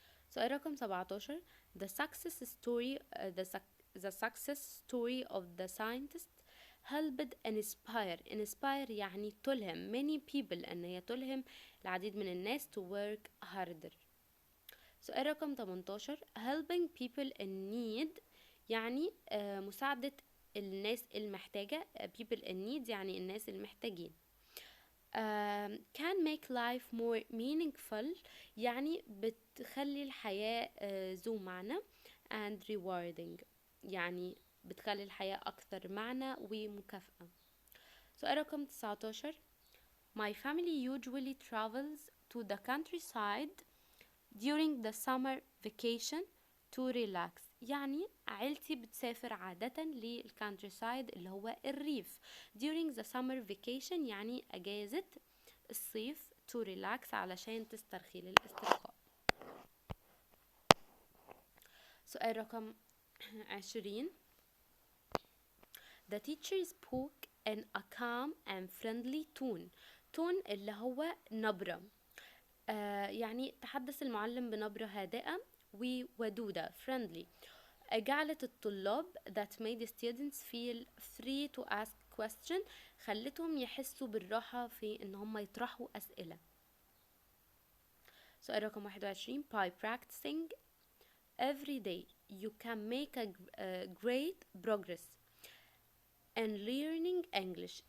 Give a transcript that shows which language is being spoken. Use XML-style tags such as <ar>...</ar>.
<ar>سؤال رقم 17</ar> <en>the success story the success story of the scientist helped inspire</en> <ar>يعني تلهم</ar> <en>many people</en> <ar>ان هي تلهم العديد من الناس</ar> <en>to work harder.</en> <ar>سؤال رقم 18</ar> <en>helping people in need</en> <ar>يعني مساعدة الناس المحتاجة</ar> <en>people in need</en> <ar>يعني الناس المحتاجين.</ar> <en>can make life more meaningful</en> <ar>يعني بتخلي الحياة ذو معنى</ar> <en>and rewarding</en> <ar>يعني بتخلي الحياة أكثر معنى ومكافأة. سؤال رقم 19</ar> <en>my family usually travels to the countryside during the summer vacation to relax</en> <ar>يعني عيلتي بتسافر عادة للكانتريسايد اللي هو الريف</ar> <en>during the summer vacation</en> <ar>يعني أجازة الصيف</ar> <en>to relax</en> <ar>علشان تسترخي للاسترخاء. سؤال رقم 20</ar> <en>the teacher spoke in a calm and friendly tone.</en> <ar>tone اللي هو نبرة. يعني تحدث المعلم بنبرة هادئة وودودة friendly. جعلت الطلاب</ar> <en>that made the students feel free to ask question.</en> <ar>خلتهم يحسوا بالراحة في ان هم يطرحوا اسئلة. سؤال رقم 21.</ar> <en>By practicing every day you can make a great progress in learning English.</en>